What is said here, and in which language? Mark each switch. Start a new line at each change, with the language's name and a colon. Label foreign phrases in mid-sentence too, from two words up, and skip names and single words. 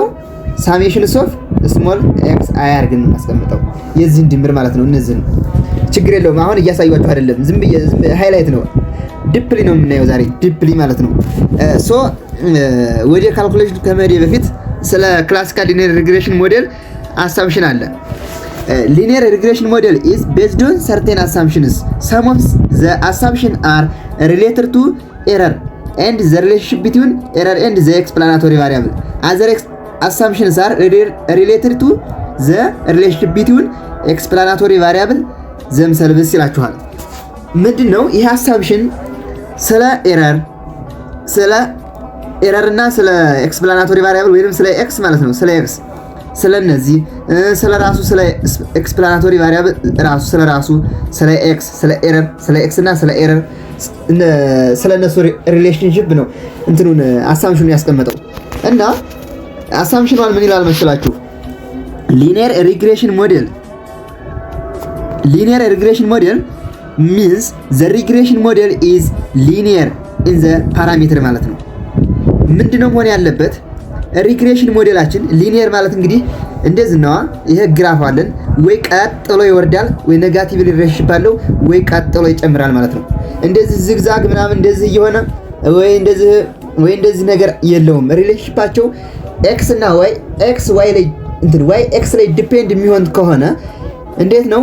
English: summation of small x i
Amharic: አድርገን እናስቀምጠው የዚህን ድምር ማለት ነው። እነዚህን ችግር የለውም። አሁን እያሳያችሁ አይደለም፣ ዝም ሃይላይት ነው። ዲፕሊ ነው የምናየው ዛሬ ዲፕሊ ማለት ነው። ሶ ወደ ካልኩሌሽን ከመሄድ በፊት ስለ
English: classical linear regression model assumption
Amharic: አለ።
English: linear regression model is based on certain assumptions. Some of the assumptions are related to error and the relationship between error and the explanatory variable. Other assumptions are related to the relationship between explanatory variable themselves
Amharic: ይላችኋል። ምንድነው ይሄ
English: assumption?
Amharic: ስለ ኤረር እና ስለ
English: explanatory variable
Amharic: ወይንም ስለ ኤክስ ማለት ነው። ስለ ስለነዚህ ስለራሱ ስለ
English: explanatory variable
Amharic: ራሱ ስለራሱ ስለ ኤክስ ስለ ኤረር ስለ ኤክስ እና ስለ ኤረር ስለነሱ ሪሌሽንሺፕ ነው እንትኑን አሳምሽኑን ያስቀመጠው እና አሳምሽኑን ምን ይላል መሰላችሁ?
English: linear regression model means the regression model is linear in the parameter
Amharic: ማለት ነው። ምንድነው መሆን ያለበት? ሪግሬሽን ሞዴላችን ሊኒየር ማለት እንግዲህ እንደዚህ ነው። ይሄ ግራፍ አለን ወይ ቀጥሎ ይወርዳል ወይ
English: negative relationship
Amharic: አለው ወይ ቀጥሎ ይጨምራል ማለት ነው። እንደዚህ ዝግዛግ ምናምን እንደዚህ እየሆነ ወይ እንደዚህ ነገር የለውም። ሪሌሽንሺፓቸው ኤክስ እና ዋይ ኤክስ ዋይ ላይ እንትን ዋይ ኤክስ ላይ ዲፔንድ የሚሆን ከሆነ እንዴት ነው?